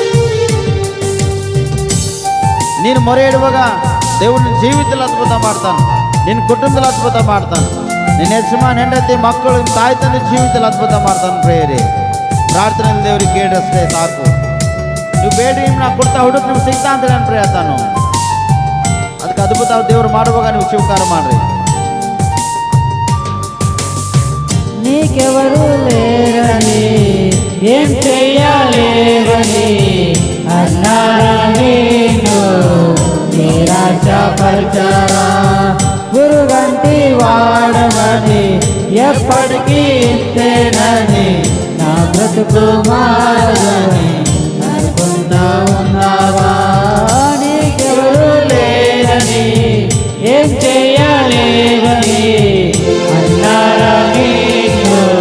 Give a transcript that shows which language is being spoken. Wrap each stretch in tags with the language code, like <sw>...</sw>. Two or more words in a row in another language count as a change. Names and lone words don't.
<kn>ನೀನು ಮೊರೆ ಇಡುವಾಗ ದೇವರು ನಿನ್ನ ಜೀವಿತದಲ್ಲಿ ಅದ್ಭುತ ಮಾಡ್ತಾನೆ, ನಿನ್ನ ಕುಟುಂಬದಲ್ಲಿ ಅದ್ಭುತ ಮಾಡ್ತಾನೆ, ನಿನ್ನ ಯಜಮಾನ, ಹೆಂಡತಿ, ಮಕ್ಕಳು, ನಿಮ್ಮ ತಾಯಿ ತಂದೆ ಜೀವಿತದಲ್ಲಿ ಅದ್ಭುತ ಮಾಡ್ತಾನೆ ಪ್ರೇಯರಿ. ಪ್ರಾರ್ಥನೆಯಲ್ಲಿ ದೇವರಿಗೆ ಕೇಳಿದ್ರೆ ಸಾಕು. ನೀವು ಬೇಡ್ರಿ, ನಾ ಕೊಡ್ತಾ ಹುಡುಕ್ ನಿಮ್ಗೆ ಸಿಗ್ತಾ ಅಂತ ನಾನು ಪ್ರಯತ್ನ. ಅದಕ್ಕೆ ಅದ್ಭುತ ದೇವರು ಮಾಡುವಾಗ ನೀವು ಸ್ವೀಕಾರ ಮಾಡ್ರಿ.</kn> <te>నీకెవరు లేరని ఏం చెయ్యలేవని అన్నారా నేను నిరాశపరచరా గురుగంటి వాడమని ఎప్పటికీ ఇంతేనని నా బ్రతుకు మారని అనుకుంటా ఉన్నావా నీకెవరు లేరని ఏం చెయ్యలేవని అన్నారా నిన్ను</te>